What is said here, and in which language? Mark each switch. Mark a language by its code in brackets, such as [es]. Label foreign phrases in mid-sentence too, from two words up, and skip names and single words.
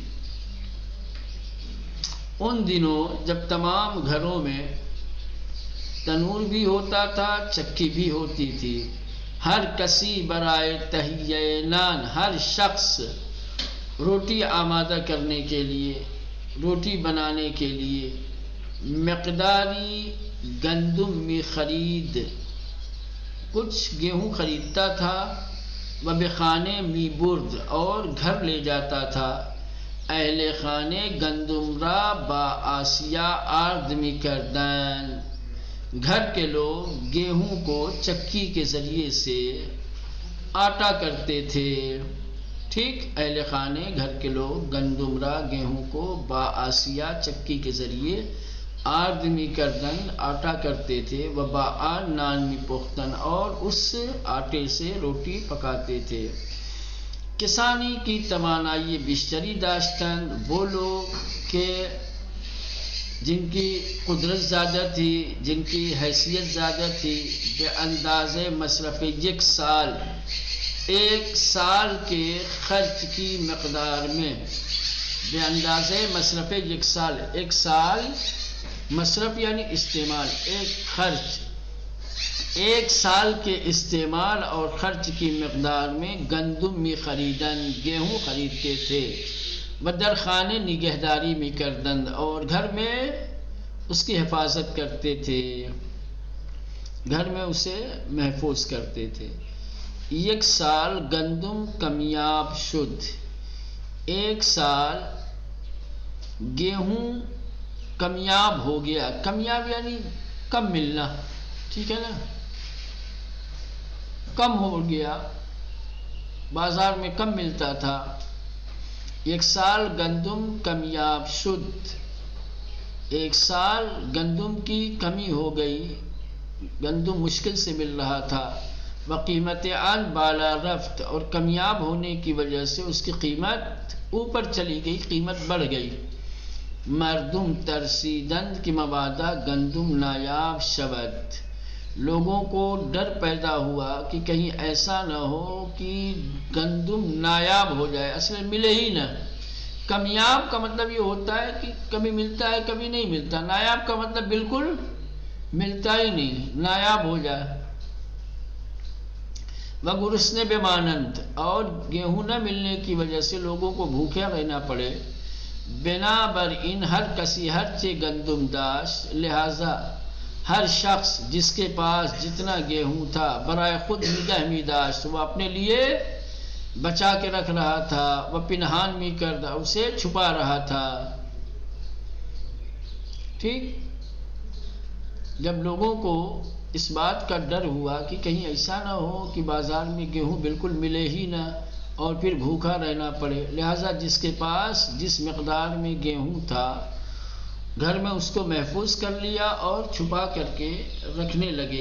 [ur] ان دنوں جب تمام گھروں میں تنور بھی ہوتا تھا، چکی بھی ہوتی تھی. [fa] ہر کسی برائے تہیہ نان، [ur] ہر شخص روٹی آمادہ کرنے کے لیے، روٹی بنانے کے لیے [fa] مقداری گندم می خرید، [ur] کچھ گیہوں خریدتا تھا، [fa] و بخانے می برد [ur] اور گھر لے جاتا تھا، [fa] اہل خانے گندم را با آسیا آرد می کردن، [ur] گھر کے لوگ گیہوں کو چکی کے ذریعے سے آٹا کرتے تھے، ٹھیک، [fa] اہل خانے [ur] گھر کے لوگ [fa] گندم را [ur] گیہوں کو [fa] با آسیا [ur] چکی کے ذریعے [fa] آرد می کردن [ur] آٹا کرتے تھے، [fa] و با آن نان می پختن [ur] اور اس آٹے سے روٹی پکاتے تھے۔ [fa] کسانی کی توانائی بیشتری داشتند [ur] وہ لوگ کہ جن کی قدرت زیادہ تھی، جن کی حیثیت زیادہ تھی، [fa] بے انداز مصرف [ur] ایک سال کے خرچ کی مقدار میں، [fa] بے انداز مصرف [ur] ایک سال مصرف یعنی استعمال، ایک سال کے استعمال اور خرچ کی مقدار میں [fa] گندم می خریدن [ur] گیہوں خریدتے تھے، [fa] و در خانے نگہداری می کردند [ur] اور گھر میں اس کی حفاظت کرتے تھے، گھر میں اسے محفوظ کرتے تھے۔ [fa] یک سال گندم کمیاب شد، [ur] ایک سال گیہوں کمیاب ہو گیا، کمیاب یعنی کم ملنا، ٹھیک ہے نا، کم ہو گیا، بازار میں کم ملتا تھا۔ [fa] ایک سال گندم کمیاب شد، [ur] ایک سال گندم کی کمی ہو گئی، گندم مشکل سے مل رہا تھا، [fa] وقیمت آن بالا رفت [ur] اور کمیاب ہونے کی وجہ سے اس کی قیمت اوپر چلی گئی، قیمت بڑھ گئی۔ [fa] مردم ترسیدند کہ مبادا گندم نایاب شود، [ur] لوگوں کو ڈر پیدا ہوا کہ کہیں ایسا نہ ہو کہ گندم نایاب ہو جائے، اصل ملے ہی نہ۔ کمیاب کا مطلب یہ ہوتا ہے کہ کبھی ملتا ہے کبھی نہیں ملتا، نایاب کا مطلب بالکل ملتا ہی نہیں، نایاب ہو جائے۔ [fa] وَگُرُسْنَ بِمَانَنْد [ur] اور گیہوں نہ ملنے کی وجہ سے لوگوں کو بھوکے رہنا پڑے، [fa] بنا بر ان ہر کسی ہر چے گندم داشت، [ur] لہذا ہر شخص جس کے پاس جتنا گیہوں تھا [fa] برائے خود نگہ می داشت، [ur] وہ اپنے لیے بچا کے رکھ رہا تھا، وہ [fa] پنہان می کردہ [ur] اسے چھپا رہا تھا، ٹھیک۔ جب لوگوں کو اس بات کا ڈر ہوا کہ کہیں ایسا نہ ہو کہ بازار میں گیہوں بالکل ملے ہی نہ اور پھر بھوکا رہنا پڑے، لہذا جس کے پاس جس مقدار میں گیہوں تھا گھر میں اس کو محفوظ کر لیا اور چھپا کر کے رکھنے لگے۔